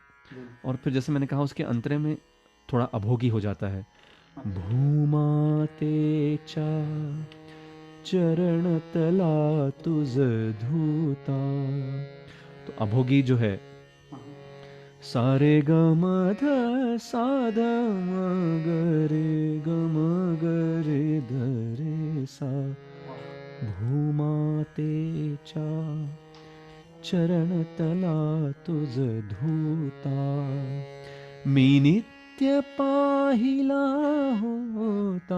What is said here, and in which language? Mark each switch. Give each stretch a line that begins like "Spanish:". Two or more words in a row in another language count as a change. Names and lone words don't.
Hindi: और फिर जैसे मैंने कहा उसके अंतरे में थोड़ा अभोगी हो जाता है.
Marathi: भूमातेचा चरण तला तुझ धूता.
Hindi: तो अभोगी जो है सारे ग म ध सा ध म ग रे ग म ग रे ध रे सा
Marathi: भूमातेच्या चरणतला तुझ धूता मी नित्य पाहिला होता.